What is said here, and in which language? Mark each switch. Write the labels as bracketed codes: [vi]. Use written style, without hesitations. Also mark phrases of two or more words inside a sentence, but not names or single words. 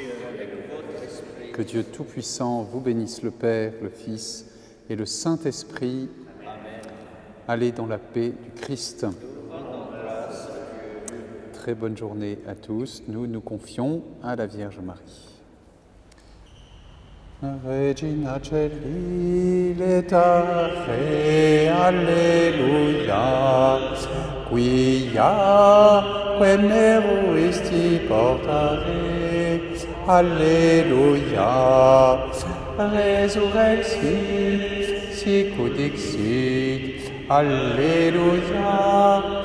[fr] Que Dieu Tout-Puissant vous bénisse, le Père, le Fils et le Saint-Esprit. Allez dans la paix du Christ. Très bonne journée à tous. Nous nous confions à la Vierge Marie. [la] Regina Celi letare, Alleluia, quia quem meruisti portare, Alleluia, resurrexit, sic ut dixit, Alléluia,